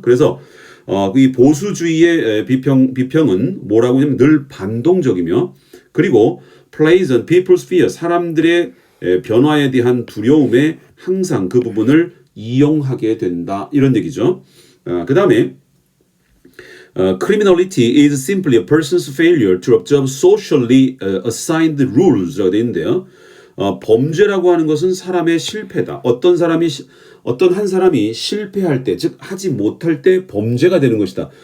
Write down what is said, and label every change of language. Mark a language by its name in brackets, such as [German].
[Korean] 그래서 이 보수주의의 비평은 뭐라고 하냐면 늘 반동적이며, 그리고 [English] plays on people's fear, [Korean] 사람들의 변화에 대한 두려움에 항상 그 부분을 이용하게 된다, 이런 얘기죠. 그 다음에 [English] Criminality is simply a person's failure to observe socially assigned rules [Korean] 라고 되어 있는데요. 범죄라고 하는 것은 사람의 실패다. 어떤 한 사람이 실패할 때, 즉 하지 못할 때 범죄가 되는 것이다.